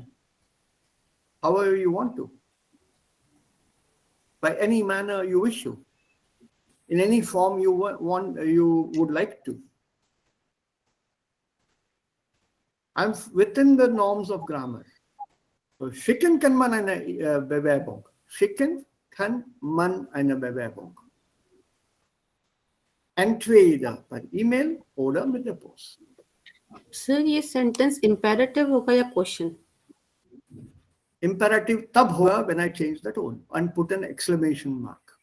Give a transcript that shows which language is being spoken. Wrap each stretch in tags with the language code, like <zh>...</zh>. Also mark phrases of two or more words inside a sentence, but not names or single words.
<en>However you want to. By any manner you wish to. In any form you would like to. I'm within the norms of grammar. So,</en> <de>schicken kann man eine Bewerbung. Schicken kann man eine Bewerbung. Entweder per E-Mail oder mit der Post.</de> <hi>सर ये</hi> <en>sentence imperative</en> <hi>होगा या क्वेश्चन?</hi> <en>Imperative</en> <hi>तब होगा</hi> <en>when I change the tone and put an exclamation mark.</en>